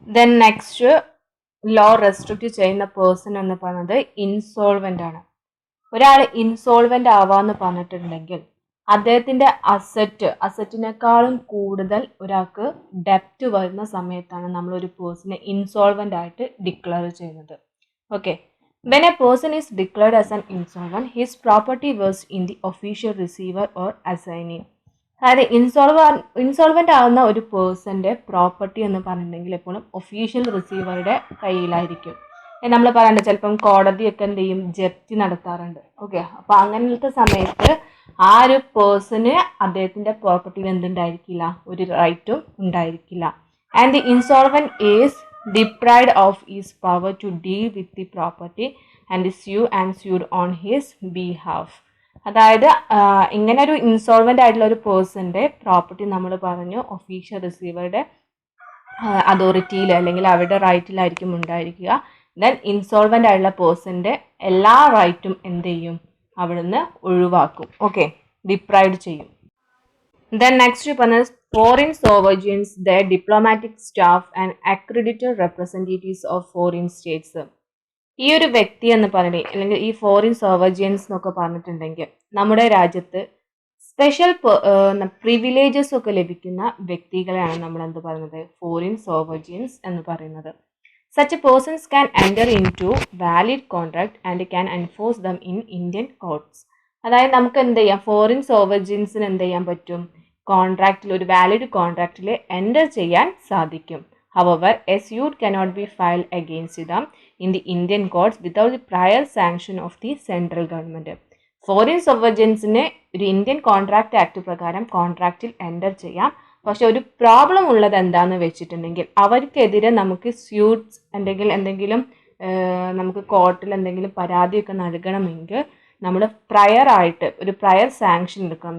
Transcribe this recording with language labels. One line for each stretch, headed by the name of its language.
Malayalam: Then next low restrict ചെയ്യുന്ന person എന്ന് പറയുന്നത് ഇൻസോൾവെന്റ് ആണ്. ഒരാൾ ഇൻസോൾവെന്റ് ആവാന്ന് പറഞ്ഞിട്ടുണ്ടെങ്കിൽ അദ്ദേഹത്തിന്റെ അസറ്റിനേക്കാളും കൂടുതൽ ഒരാൾക്ക് ഡെപ്റ്റ് വരുന്ന സമയത്താണ് നമ്മൾ ഒരു പേഴ്സണെ ഇൻസോൾവെന്റ് ആയിട്ട് ഡിക്ലെയർ ചെയ്യുന്നത്.
English: Okay, when a person is declared as an insolvent, his property was in the official receiver or assignee.
Malayalam: അതായത് ഇൻസോൾവെന്റ് ആകുന്ന ഒരു പേഴ്സന്റെ പ്രോപ്പർട്ടി എന്ന് പറഞ്ഞിട്ടുണ്ടെങ്കിൽ എപ്പോഴും ഒഫീഷ്യൽ റിസീവറുടെ കയ്യിലായിരിക്കും. നമ്മൾ പറയാണ്ട് ചിലപ്പം കോടതിയൊക്കെ എന്ത് ചെയ്യും, ജപ്തി നടത്താറുണ്ട്. ഓക്കെ, അപ്പൊ അങ്ങനത്തെ സമയത്ത് ആ ഒരു പേഴ്സണ് അദ്ദേഹത്തിന്റെ പ്രോപ്പർട്ടിയിൽ എന്തുണ്ടായിരിക്കില്ല, ഒരു റൈറ്റും ഉണ്ടായിരിക്കില്ല.
English: And the insolvent is deprived of his power to deal with the property and sued on his behalf.
Malayalam: അതായത് ഇങ്ങനെ ഒരു ഇൻസോൾവെന്റ് ആയിട്ടുള്ള ഒരു പേഴ്സന്റെ പ്രോപ്പർട്ടി നമ്മൾ പറഞ്ഞു ഒഫീഷ്യൽ റിസീവറുടെ അതോറിറ്റിയിൽ അല്ലെങ്കിൽ അവരുടെ റൈറ്റിലായിരിക്കും ഉണ്ടായിരിക്കുക. ദെൻ ഇൻസോൾവെന്റ് ആയിട്ടുള്ള പേഴ്സന്റെ എല്ലാ റൈറ്റും എന്ത് ചെയ്യും, അവിടുന്ന് ഒഴിവാക്കും. ഓക്കെ, ഡിപ്രൈവ്ഡ് ചെയ്യും.
English: Then next is foreign sovereigns, their diplomatic staff and accredited representatives of foreign states.
Malayalam: ഈ ഒരു വ്യക്തി എന്ന് പറഞ്ഞിട്ട് അല്ലെങ്കിൽ ഈ ഫോറിൻ സോവർജിയൻസ് എന്നൊക്കെ പറഞ്ഞിട്ടുണ്ടെങ്കിൽ നമ്മുടെ രാജ്യത്ത് സ്പെഷ്യൽ പ്രിവിലേജസ് ഒക്കെ ലഭിക്കുന്ന വ്യക്തികളെയാണ് നമ്മൾ എന്ത് പറയുന്നത് ഫോറിൻ സോവർജിയൻസ് എന്ന് പറയുന്നത്.
English: Such persons can enter into valid contract and can enforce them in Indian courts.
Malayalam: അതായത് നമുക്ക് എന്ത് ചെയ്യാം ഫോറിൻ സോവർജിയൻസിന് എന്ത് ചെയ്യാൻ പറ്റും കോൺട്രാക്റ്റിൽ ഒരു വാലിഡ് കോൺട്രാക്റ്റിൽ എൻ്റർ ചെയ്യാൻ സാധിക്കും.
English: However, a suit cannot be filed against them in the Indian courts without the prior sanction of the central government.
Malayalam: Foreign സോവർജിയൻസിന് ഒരു ഇന്ത്യൻ കോൺട്രാക്ട് ആക്ട് പ്രകാരം കോൺട്രാക്റ്റിൽ എൻ്റർ ചെയ്യാം. പക്ഷെ ഒരു പ്രോബ്ലം ഉള്ളത് എന്താണെന്ന് വെച്ചിട്ടുണ്ടെങ്കിൽ അവർക്കെതിരെ നമുക്ക് സ്യൂട്ട്സ് എന്തെങ്കിലും നമുക്ക് കോർട്ടിൽ എന്തെങ്കിലും പരാതിയൊക്കെ നൽകണമെങ്കിൽ നമ്മൾ ആയിട്ട് ഒരു പ്രയർ സാങ്ഷൻ എടുക്കണം.